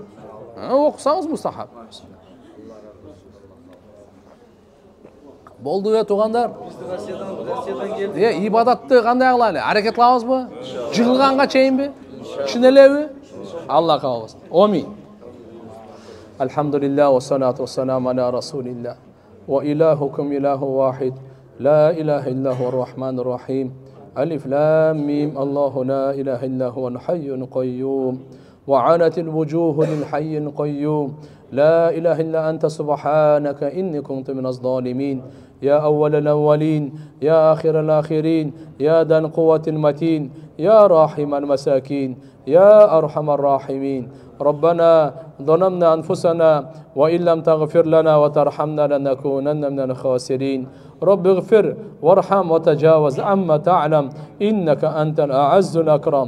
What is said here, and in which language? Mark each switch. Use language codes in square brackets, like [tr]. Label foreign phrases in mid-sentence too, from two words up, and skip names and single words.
[ky] Окусаңыз мустахаб. Болду туугандар. Россиядан келди. Ибадатты кандай кылалы? Аракет кылабызбы? Жыгылганга чейинби? Түшүнөлөбү? Алла кабыл кылсын. Амин. [ar] الحمد لله والصلاة والسلام على رسول الله. وإلهكم إله واحد لا إله إلا هو الرحمن الرحيم. الم. الله لا إله إلا هو الحي القيوم. وعنت الوجوه للحي القيوم لا إله إلا أنت سبحانك إني كنت من الظالمين يا أول الأولين يا آخر الآخرين يا ذا القوة المتين يا راحم المساكين يا أرحم الراحمين ربنا ظلمنا أنفسنا وإن لم تغفر لنا وترحمنا لنكونن من الخاسرين رب اغفر وارحم وتجاوز عما تعلم إنك أنت الأعز الأكرم